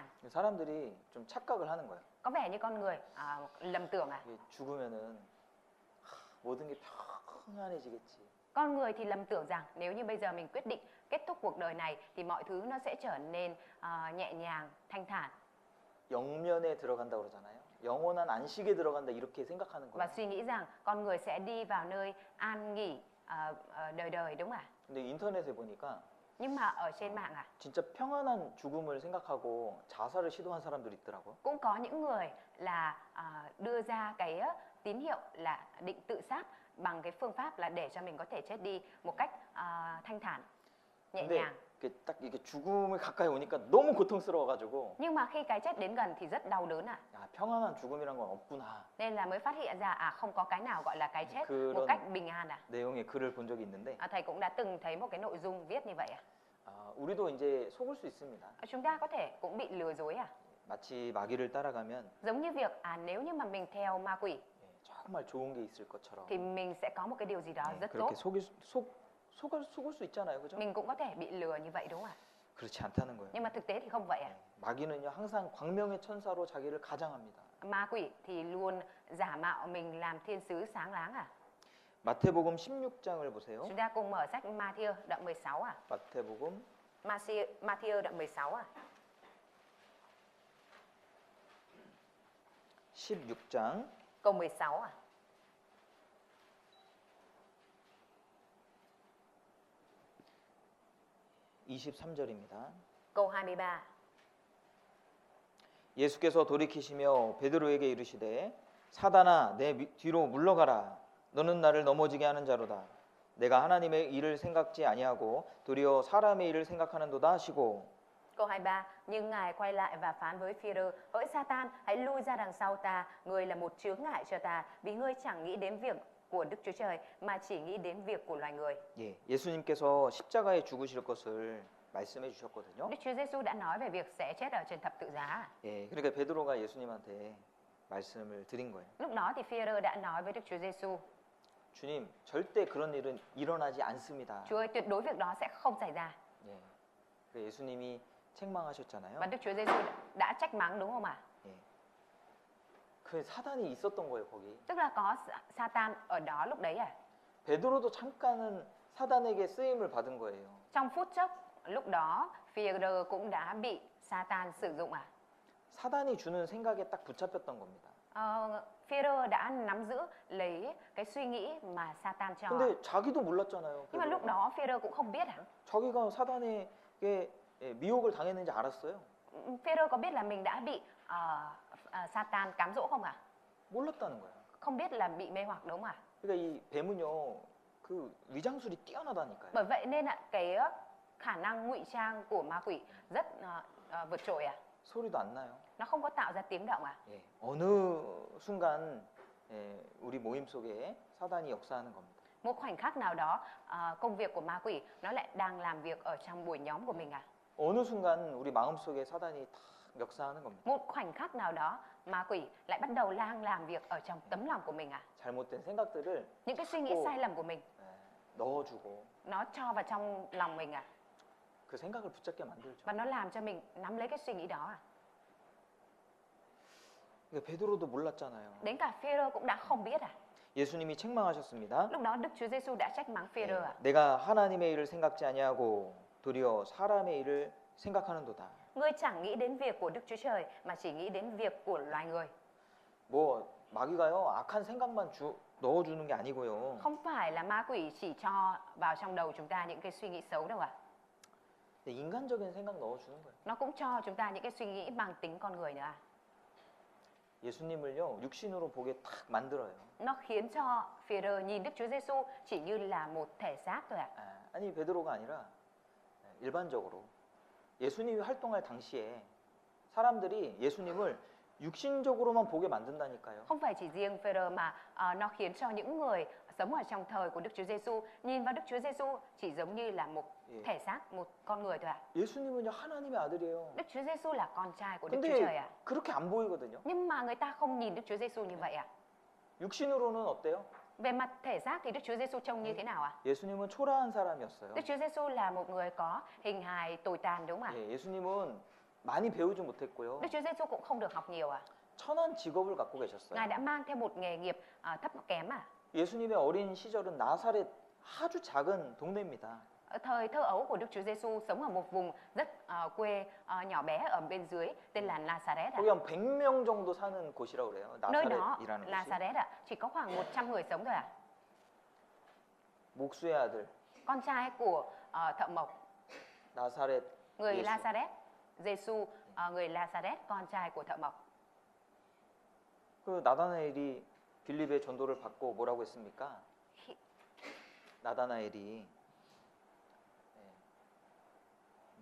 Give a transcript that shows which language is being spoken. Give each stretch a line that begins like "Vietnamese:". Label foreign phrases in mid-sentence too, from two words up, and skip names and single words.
Korean: 사람들이 좀 착각을 하는 거예요.
Vietnamese: Có vẻ như con người lầm tưởng à?
Korean: 이게 죽으면은 모든 게 평안해지겠지.
Vietnamese: Con người thì lầm tưởng rằng nếu như bây giờ mình quyết định kết thúc cuộc đời này thì mọi thứ nó sẽ trở nên nhẹ nhàng, thanh thản.
Korean: 영면에 들어간다고 그러잖아요. 영원한 안식에 들어간다 이렇게 생각하는
Vietnamese: Và
Korean: 거예요.
Vietnamese: suy nghĩ rằng con người sẽ đi vào nơi an nghỉ đời đời đúng không ạ?
Korean: 근데 인터넷에 보니까
Vietnamese: Nhưng mà ở trên mạng
Korean: 진짜 평안한 죽음을 생각하고 자살을 시도한 사람들이 있더라고요.
Vietnamese: cũng có những người là đưa ra cái tín hiệu là định tự sát bằng cái phương pháp là để cho mình có thể chết đi một cách thanh thản, nhẹ
Korean: 근데
Vietnamese: nhàng.
Korean: 이게 죽음을 가까이 오니까 너무 고통스러워가지고
Vietnamese: Nhưng mà khi cái chết đến gần thì rất đau đớn ạ.
Korean: 야, 평안한 죽음이란 건 없구나
Vietnamese: Nên là mới phát hiện ra không có cái nào gọi là cái chết
Korean: 그런-
Vietnamese: một cách bình an à.
Korean: 내용의 글을 본 적이 있는데
Vietnamese: Thầy cũng đã từng thấy một cái nội dung viết như vậy à.
Korean: 우리도 이제 속을 수 있습니다.
Vietnamese: Chúng ta có thể cũng bị lừa dối à.
Korean: 마치 마귀를 따라가면
Vietnamese: Giống như việc nếu như mà mình theo ma quỷ
Korean: 정말 좋은 게 있을 것처럼
Vietnamese: thì mình sẽ có một cái điều gì đó
Korean: 네,
Vietnamese: rất
Korean: 그렇게
Vietnamese: tốt.
Korean: 속을 수 있잖아요, 그죠?
Vietnamese: Mình cũng có thể bị lừa như vậy đúng không ạ?
Korean: 그렇지 않다는 거예요.
Vietnamese: Nhưng mà thực tế thì không vậy à.
Korean: 마귀는요 항상 광명의 천사로 자기를 가장합니다.
Vietnamese: Ma quỷ thì luôn giả mạo mình làm thiên sứ sáng láng à.
Korean: 마태복음 16장을 보세요.
Vietnamese: Chúng ta cùng mở sách Ma-thi-ơ đoạn 16 à.
Korean: 마태복음
Vietnamese: Ma-thi-ơ đoạn 16 à.
Korean: 16장
Vietnamese: Câu 16 à.
Korean: 23절입니다.
Vietnamese: Câu 23.
Korean: 예수께서 돌이키시며 베드로에게 이르시되 사단아 내 뒤로 물러가라 너는 나를 넘어지게 하는 자로다 내가 하나님의 일을 생각지 아니하고 도리어 사람의 일을 생각하는도다 하시고
Vietnamese: Câu 23. Nhưng Ngài quay lại và phán với Phi-rơ: Hỡi Sa-tan, hãy lui ra đằng sau ta, ngươi là một chướng ngại cho ta, vì ngươi chẳng nghĩ đến việc của Đức Chúa Trời mà chỉ nghĩ đến việc của loài người.
Korean: 예, 예수님께서 십자가에 죽으실 것을 말씀해 주셨거든요.
Vietnamese: Đức Chúa Giêsu đã nói về việc sẽ chết ở trên thập tự giá.
Korean: 예, 그러니까 베드로가 예수님한테 말씀을 드린 거예요.
Vietnamese: Lúc đó thì Phi-rơ đã nói với Đức Chúa Giêsu:
Korean: 주님, 절대 그런 일은 일어나지 않습니다.
Vietnamese: Chúa ơi, tuyệt đối việc đó sẽ không xảy ra.
Korean: 예, 그 예수님이 책망하셨잖아요.
Vietnamese: Và Đức Chúa Giêsu đã trách mắng đúng không ạ?
Korean: 예, 그 사단이 있었던 거예요 거기.
Vietnamese: Tức là có Sa-tan ở đó lúc đấy à?
Korean: 베드로도 잠깐은 사단에게 쓰임을 받은 거예요.
Vietnamese: Trong phút chốc lúc đó Phi-rơ cũng đã bị Sa-tan sử dụng à?
Korean: 사단이 주는 생각에 딱 붙잡혔던 겁니다.
Vietnamese: Phi-rơ đã nắm giữ lấy cái suy nghĩ mà Sa-tan cho.
Korean: 근데 자기도 몰랐잖아요.
Vietnamese: Nhưng mà lúc đó Phi-rơ cũng không biết à?
Korean: 자기가 사단에게 미혹을 당했는지 알았어요?
Vietnamese: Phi-rơ có biết là mình đã bị Sa-tan cám dỗ không ạ?
Korean: 몰랐다는 거예요.
Vietnamese: Không biết là bị mê hoặc đúng không ạ?
Korean: 그러니까 이 뱀은요, 그 위장술이 뛰어나다니까요.
Vietnamese: Bởi vậy nên cái khả năng ngụy trang của ma quỷ rất vượt trội à?
Korean: 소리도 안 나요.
Vietnamese: Nó không có tạo ra tiếng động à?
Korean: 예, 어느 순간 우리 모임 속에 사단이 역사하는 겁니다.
Vietnamese: Một khoảnh khắc nào đó công việc của ma quỷ nó lại đang làm việc ở trong buổi nhóm của mình à?
Korean: 어느 순간 우리 마음속에 사단이 다 역사하는 겁니다.
Vietnamese: Một khoảnh khắc nào đó ma quỷ lại bắt đầu đang làm việc ở trong tấm lòng của mình à?
Korean: 잘못된 생각들을
Vietnamese: Những cái suy nghĩ sai lầm của mình
Korean: 넣어주고
Vietnamese: nó cho vào trong lòng mình à?
Korean: 그 생각을 붙잡게 만들죠.
Vietnamese: Và nó làm cho mình nắm lấy cái suy nghĩ đó à?
Korean: 그러니까 베드로도 몰랐잖아요.
Vietnamese: Đến cả Phi-rơ cũng đã không biết à?
Korean: 예수님이 책망하셨습니다.
Vietnamese: Lúc đó Đức Chúa Giêsu đã trách mắng Phi-rơ à?
Korean: 내가 하나님의 일을 생각지 아니하고 도리어 사람의 일을 생각하는도다.
Vietnamese: Ngươi chẳng nghĩ đến việc của Đức Chúa Trời mà chỉ nghĩ đến việc của loài người.
Korean: 뭐 마귀가요 악한 생각만 넣어주는 게 아니고요.
Vietnamese: Không phải là ma quỷ chỉ cho vào trong đầu chúng ta những cái suy nghĩ xấu đâu ạ.
Korean: 인간적인 생각 넣어주는 거예요.
Vietnamese: Nó cũng cho chúng ta những cái suy nghĩ mang tính con người nữa à.
Korean: 예수님을요 육신으로 보게 탁 만들어요.
Vietnamese: Nó khiến cho Phi-rơ nhìn Đức Chúa Giêsu chỉ như là một thể xác thôi ạ.
Korean: 아니 베드로가 아니라 일반적으로 예수님이 활동할 당시에 사람들이 예수님을 육신적으로만 보게 만든다니까요.
Vietnamese: Không phải chỉ riêng Phi-rơ mà nó khiến cho những người sống ở trong thời của Đức Chúa Giêsu nhìn vào Đức Chúa Giêsu chỉ giống như là một thể xác, một con người thôi ạ.
Korean: 예수님은요 하나님의 아들이에요.
Vietnamese: Đức Chúa Giêsu là con trai của Đức Chúa
Korean: 근데
Vietnamese: Trời ạ.
Korean: 그렇게 안 보이거든요.
Vietnamese: Nhưng mà người ta không nhìn Đức Chúa Giêsu như vậy ạ.
Korean: 육신으로는 어때요?
Vietnamese: Về mặt thể xác thì Đức Chúa Giêsu trông như thế nào ạ?
Korean: 예수님은 초라한 사람이었어요.
Vietnamese: Đức Chúa Giêsu là một người có hình hài tồi tàn đúng không ạ?
Korean: 예수님은 많이 배우지 못했고요.
Vietnamese: Đức Chúa Giêsu cũng không được học nhiều à?
Korean: 천한 직업을 갖고 계셨어요.
Vietnamese: Ngài đã mang theo một nghề nghiệp thấp kém à?
Korean: 예수님의 어린 시절은 나사렛 아주 작은 동네입니다.
Vietnamese: Ở thời thơ ấu của Đức Chúa Giêsu sống ở một vùng rất quê nhỏ bé ở bên dưới tên là Nazareth ạ.
Korean: 거기 한 100명 정도 사는 곳이라고 그래요.
Vietnamese: Nơi đó
Korean: 나사렛이라는 곳이.
Vietnamese: Nazareth ạ, chỉ có khoảng 100 người sống thôi ạ.
Korean: 목수의 아들
Vietnamese: Con trai của thợ mộc,
Korean: 나사렛
Vietnamese: người
Korean: 예수.
Vietnamese: Nazareth, Giêsu, người Nazareth, con trai của thợ mộc.
Korean: 그 나다나엘이 빌립의 전도를 받고 뭐라고 했습니까? 나다나엘이